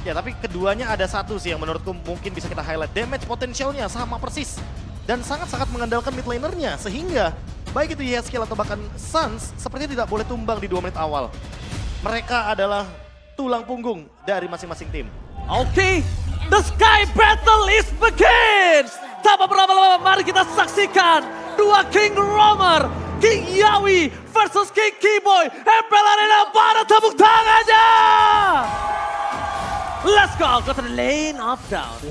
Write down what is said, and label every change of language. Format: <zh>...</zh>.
<id>Ya, tapi keduanya ada satu sih yang menurutku mungkin bisa kita highlight. Damage potensialnya sama persis. Dan sangat-sangat mengandalkan mid laner-nya. Sehingga baik itu Yeskiel atau bahkan Suns sepertinya tidak boleh tumbang di 2 menit awal. Mereka adalah tulang punggung dari masing-masing tim.</id> <en>Oke, the sky battle is begin.</en> <id>Tanpa berlama-lama mari kita saksikan dua King Roamer, King Yawi versus King Keyboy. Empel Arena pada tepuk tangannya.</id> <en>Let's go to the lane of down.</en>